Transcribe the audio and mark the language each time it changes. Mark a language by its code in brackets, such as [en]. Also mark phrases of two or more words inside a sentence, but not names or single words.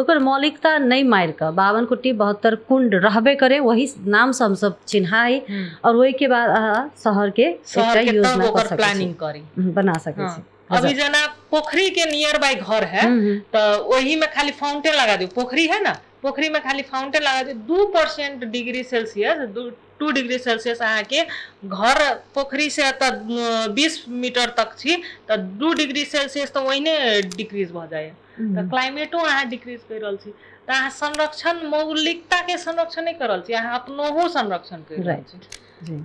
[mai] ओकर मौलिकता नहीं मार के 52 कुटी 72 कुंड रहबे करे, वही नाम से हम सब चिन्हाई, और वही के बाद शहर के योजना ओकर प्लानिंग करी बना सके छी। अभी जना पोखरी के [en] near by [mai] घर है तो वही में खाली फाउंटेन लगा दो, पोखरी है ना, पोखरी में खाली फाउंटेन लगा दो, 2% [en] degree Celsius [mai] 2 [en] degree Celsius [mai] अहाँ के घर पोखरी से 20 मीटर तक छी तो 2 [en] degree Celsius [mai] तो वही डिक्रीज भ जाए, तो क्लाइमेटो अहाँ डिक्रीज कर रहल छी। तो अहाँ संरक्षण मौलिकता के संरक्षण नहीं कर रहल छी, अहाँ अपनो संरक्षण कर रहल छी।